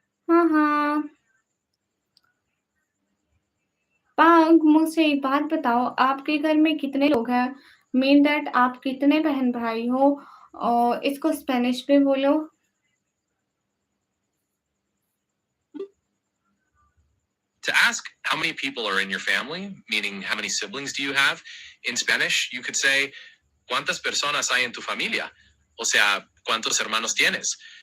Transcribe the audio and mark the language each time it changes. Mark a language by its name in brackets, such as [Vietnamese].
[Hindi] हाँ, हाँ। पांग मुझसे एक बात बताओ, आपके घर में कितने लोग हैं? [English] mean that [Hindi] आप कितने बहन-भाई हो? और इसको स्पेनिश में बोलो। [English] To ask how many people are in your family, meaning how many siblings do you have, in Spanish, you could say, [Spanish] ¿Cuántas personas hay en tu familia? O sea, ¿cuántos hermanos tienes?